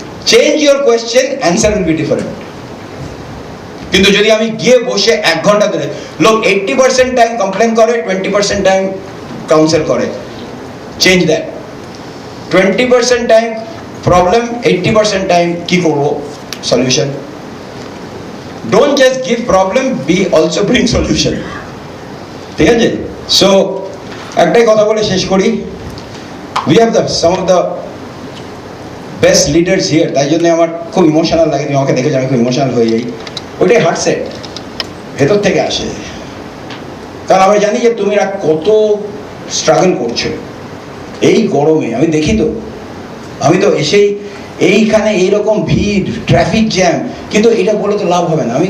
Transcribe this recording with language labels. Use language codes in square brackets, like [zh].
[en] Change your question, answer will be different. [bn] কিন্তু যদি আমি গিয়ে বসে 1 ঘন্টা ধরে, লোক 80% টাইম কমপ্লেন করে, 20% টাইম কাউন্সেল করে, [en] Change that. [bn] 20% time problem, 80% time কি করবো, solution. [en] Don't just give problem, be also bring solution। [bn] ঠিক আছে? [en] So [bn] একটাই কথা বলে শেষ করি, [en] we have some of the best leaders here। [bn] তাই জন্য আমার খুব ইমোশনাল লাগে, তুমি আমাকে দেখে আমি খুব ইমোশনাল হয়ে যাই। ওইটাই হার্টসেট, ভেতর থেকে আসে। কারণ আমরা জানি যে তুমি কত স্ট্রাগল করছো এই গরমে। আমি দেখি তো, আমি তো এসেই এইখানে এইরকম ভিড়, ট্রাফিক জ্যাম, কিন্তু এটা বলে তো লাভ হবে না।